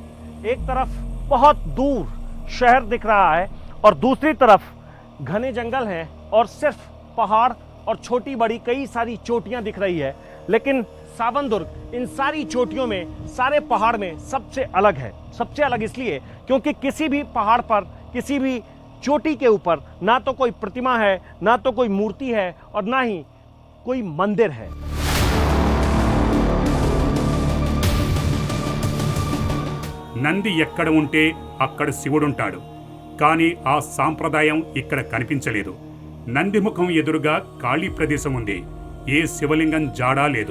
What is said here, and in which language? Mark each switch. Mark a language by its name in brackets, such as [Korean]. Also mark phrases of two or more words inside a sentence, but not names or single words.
[Hindi] एक तरफ बहुत दूर शहर दिख रहा है और दूसरी तरफ घने जंगल हैं और सिर्फ पहाड़ और छोटी बड़ी कई सारी चोटियां दिख रही है. लेकिन सावनदुर्ग इन सारी चोटियों में, सारे पहाड़ में सबसे अलग है. सबसे अलग इसलिए क्योंकि किसी भी पहाड़ पर, किसी भी चोटी के ऊपर ना तो कोई प्रतिमा है, ना तो कोई मूर्ति है और ना ही कोई मंदिर है. [Telugu] నంది ఎక్కడ ఉంటే అక్కడ శివుడుంటాడు. కానీ ఆ సాంప్రదాయం ఇక్కడ కనిపించలేదు. నంది ముఖం ఎదురుగా ఖాళీ ప్రదేశం ఉంది. ఏ శివలింగం జాడా లేదు.